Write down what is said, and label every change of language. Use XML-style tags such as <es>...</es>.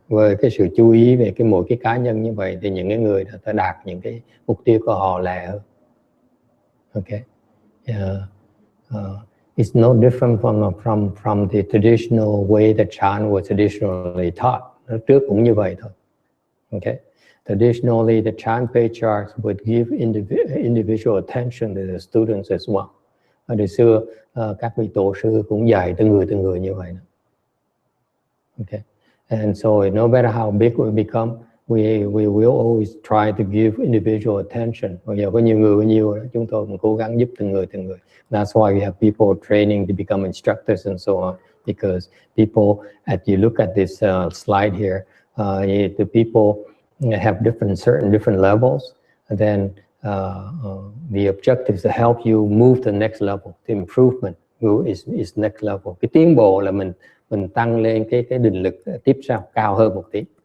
<vi>Với cái sự chú ý về mỗi cái cá nhân như vậy thì những cái người đã đạt những cái mục tiêu của họ lẹ hơn.</vi> <en>Okay. It's no different from the traditional way that chant was traditionally taught.</en> <vi>Trước cũng như vậy thôi.</vi> <en>Okay. Traditionally, the chant patriarchs would give individual attention to the students as well.</en> <vi>Ở đời xưa, các vị tổ sư cũng dạy từng người như vậy.</vi> <en>Okay. And so no matter how big we become, we will always try to give individual attention.</en> <vi>Bây giờ có nhiều người bao nhiêu, chúng tôi cũng cố gắng giúp từng người.</vi> <en>That's why we have people training to become instructors and so on, because people, as you look at this slide here, the people have different levels, and then the objective is to help you move to the next level. The improvement is next level.</en> <vi>Cái tiến bộ là mình tăng lên cái định lực tiếp sau cao hơn một tí.</vi>